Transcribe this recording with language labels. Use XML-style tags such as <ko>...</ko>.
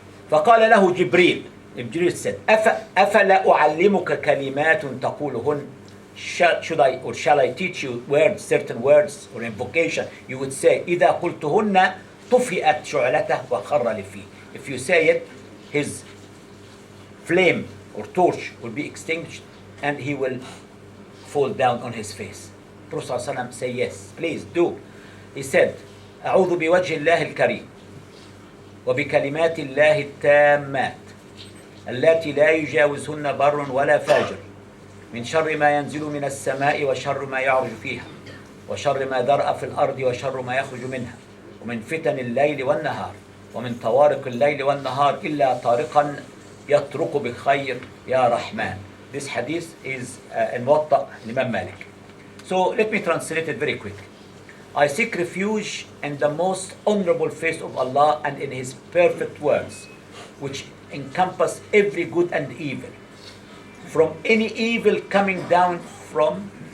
<ar>فقال له جبريل,</ar> <en>Jibril said,</en> <ar>أفلا أعلمك كلمات تقولهن?</ar> <en>Should I or shall I teach you words, certain words or invocation? You would say,</en> <ar>إذا قلتهن طفئت شعلته وخر لفيه.</ar> <en>If you say it, his flame or torch will be extinguished and he will fall down on his face. Prophet ﷺ say yes, please do. He said,</en> <ar>أعوذ بوجه الله الكريم وبكلمات الله التامات التي لا يجاوزهن بر ولا فاجر من شر ما ينزل من السماء وشر ما يعرج فيها وشر ما ذرأ في الأرض وشر ما يخرج منها ومن فتن الليل والنهار ومن طوارق الليل والنهار إلا طارقا يطرق بخير يا رحمن.</ar> <en>This hadith is in Muwatta Imam Malik. So let me translate it very quickly. I seek refuge in the most honorable face of Allah and in His perfect words, which encompass every good and evil, from any evil coming down from</en>